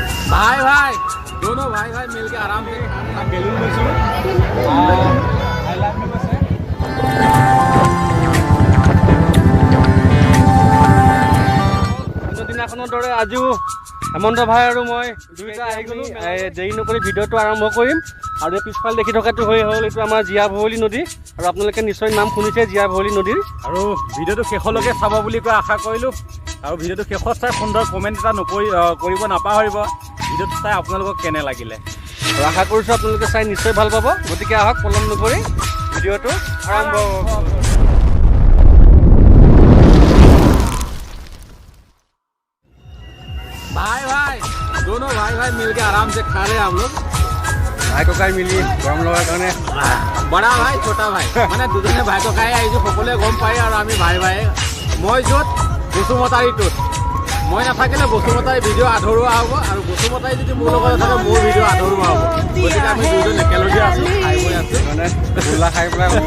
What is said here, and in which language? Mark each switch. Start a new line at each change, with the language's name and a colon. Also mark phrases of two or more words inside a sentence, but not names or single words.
Hindi: भाई भाई दोनों भाई भाई मिलके आराम से बेलून
Assamese: দিনাখনৰ দৰে আজিও হেমন্ত ভাই আৰু মই দুইটা আহি গ'লোঁ। দেৰি নকৰি ভিডিঅ'টো আৰম্ভ কৰিম। আৰু পিছফালে দেখি থকাটো হৈ হ'ল এইটো আমাৰ জীয়া ভৰলী নদী। আৰু আপোনালোকে নিশ্চয় নাম শুনিছে জীয়া ভৰলী নদীৰ। আৰু ভিডিঅ'টো শেষলৈকে চাব বুলি কৈ আশা কৰিলোঁ। আৰু ভিডিঅ'টো শেষত চাই সুন্দৰ কমেণ্ট এটা কৰিব নাপাহৰিব। ভিডিঅ'টো চাই আপোনালোকক কেনে লাগিলে আৰু আশা কৰিছোঁ আপোনালোকে চাই নিশ্চয় ভাল পাব। গতিকে আহক পলম নকৰি ভিডিঅ'টো আৰম্ভ।
Hindi: भाई भाई दोनों भाई भाई मिलके आराम से खा रहे हैं हम लोग। भाई ककाई मिली गरम लगा कारण बड़ा भाई छोटा भाई
Assamese: মানে দুজনে ভাই ককাই আহিছোঁ সকলোৱে গম পায়। আৰু আমি ভাই ভাই মই য'ত বসুমতাৰীটোত মই নাথাকিলে বসুমতাৰী ভিডিঅ' আধৰুৱা হ'ব। আৰু বসুমতাৰী যদি মোৰ লগত থাকে মোৰ ভিডিঅ' আধৰুৱা হ'ব। গতিকে আমি দুজন একেলগে আছোঁ খাই বৈ আছোঁ মানে গোলা খাই পেলাই